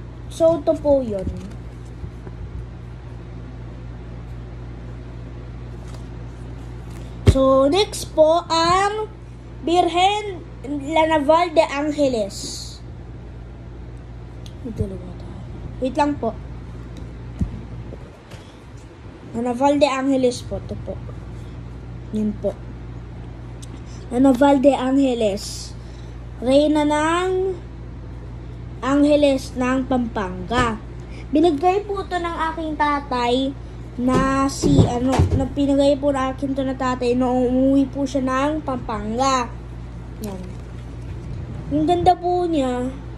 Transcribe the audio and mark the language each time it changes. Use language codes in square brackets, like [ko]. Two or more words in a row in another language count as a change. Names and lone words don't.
[tl] So, ito po yun. So, next po ang Virgen La Naval de Angeles. Wait lang po. La Naval de Angeles po. Ito po. Yan po. La Naval de Angeles. Reyna ng Angeles ng Pampanga. Binigay po ito ng aking tatay na na pinagay po na akin to na tatay noong umuwi po siya ng Pampanga. Yan. Yung ganda po niya.